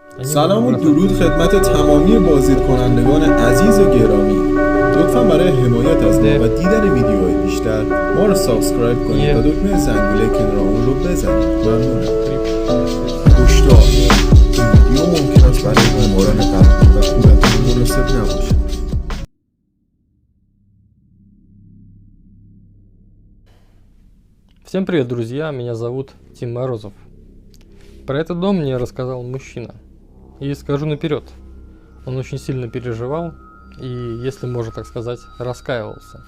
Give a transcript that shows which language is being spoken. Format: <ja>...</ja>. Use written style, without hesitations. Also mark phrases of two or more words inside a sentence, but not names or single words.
<fa>سلام و درود خدمت تمامی بازدیدکنندگان عزیز و گرامی. لطفا برای حمایت از ما و دیدن ویدیوهای بیشتر ما رو سابسکرایب کنید و دکمه زنگوله کنار اون رو بزنید. ممنونم. هشدار: این ویدیو ممکن است برای بیماران قلبی و کودکان مناسب نباشد.</fa> <ru>Всем привет, друзья! Меня зовут Тим Морозов. Про этот дом мне рассказал мужчина. И скажу наперед, он очень сильно переживал и, если можно так сказать, раскаивался.</ru>